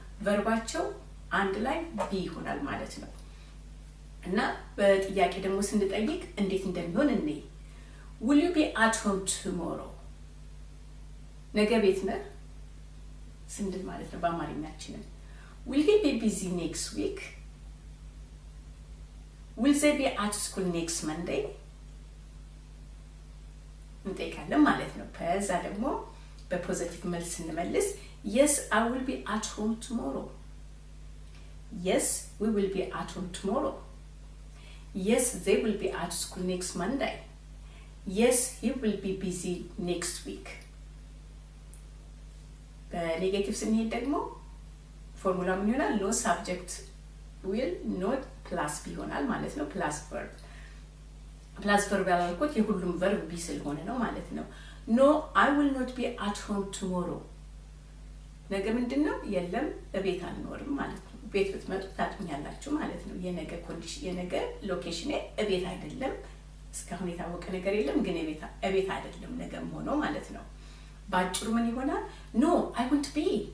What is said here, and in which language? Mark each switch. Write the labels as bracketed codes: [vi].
[am] ቨርባቸው አንድ ላይ ቢ ይሆናል ማለት ነው። እና በጥያቄ ደግሞ ስንጠይቅ እንዴት እንደሚሆን እንይ። [en] will you be at home tomorrow? [am] ነገ ቤት ነህ ስንል ማለት ነው በአማርኛችን። [en] will he be busy next week? will they be at school next Monday? [am] እንጠይቃለን ማለት ነው። ከዛ ደግሞ በፖዚቲቭ መልስ ስንመልስ [en] yes I will be at home tomorrow, yes we will be at home tomorrow, yes they will be at school next Monday, yes he will be busy next week። [am] በኔጌቲቭ ስንሄድ ደግሞ ፎርሙላ ምን ይሆናል? [en] no subject will not plus [am] ይሆናል ማለት ነው። ፕላስ ቨርብ ያልኩት የሁሉም ቨርብ ቢ ስለሆነ ነው ማለት ነው። [en] no I will not be at home tomorrow [am] ነገ ምንድነው የለም እቤት አልኖርም ማለት ነው ቤት ብትመጡ ታጥኛላችሁ ማለት ነው የነገ ኮንዲሽን የነገ ሎኬሽን እቤት አይደለም እስካሁን የታወቀ ነገር የለም ግን እቤት አይደለም ነገም ሆኖ ማለት ነው ባጭሩ ምን ይሆናል [en] no I won't be